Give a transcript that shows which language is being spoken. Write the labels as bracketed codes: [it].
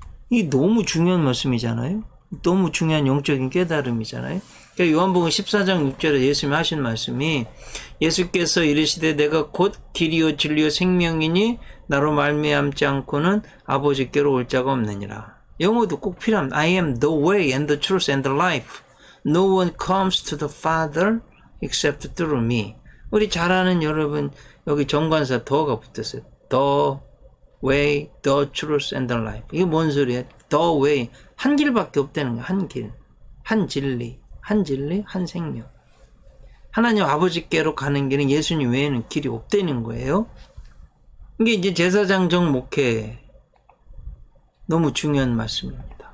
[ko] 이게 너무 중요한 말씀이잖아요. 너무 중요한 영적인 깨달음이잖아요. 그러니까 요한복음 14장 6절에 예수님이 하신 말씀이 예수께서 이르시되 내가 곧 길이요 진리요 생명이니 나로 말미암지 않고는 아버지께로 올 자가 없느니라. 영어도 꼭 필요합니다. [en] I am the way and the truth and the life. No one comes to the Father except through me. [ko] 우리 잘 아는 여러분 여기 정관사 더가 붙었어요. [en] The way, the truth and the life. [ko] 이게 뭔 소리예요? [en] The way. [ko] 한 길밖에 없다는 거예요. 한 길. 한 진리. 한 진리, 한 생명. 하나님 아버지께로 가는 길은 예수님 외에는 길이 없다는 거예요. 이게 이제 제사장적 목회. 너무 중요한 말씀입니다.